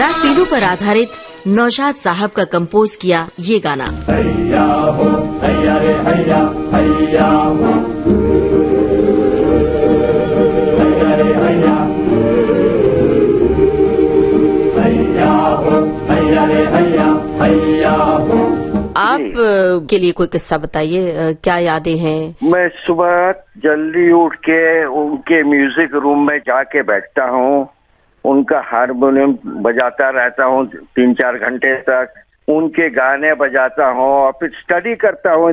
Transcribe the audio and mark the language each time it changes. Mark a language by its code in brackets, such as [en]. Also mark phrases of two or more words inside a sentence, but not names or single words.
[hi] घरेलू पर आधारित नौशाद साहब का कंपोज किया ये गाना। हैया हो हैया रे हैया, हैया हो हैया रे हैया, हैया हो हैया रे हैया, हैया हो। आप के लिए कोई किस्सा बताइए, क्या यादें हैं? मैं सुबह जल्दी उठ के उनके [en] music room [hi] में जाके बैठता हूँ, उनका हारमोनियम बजाता रहता हूँ 3-4 घंटे तक, उनके गाने बजाता हूँ और फिर स्टडी करता हूँ।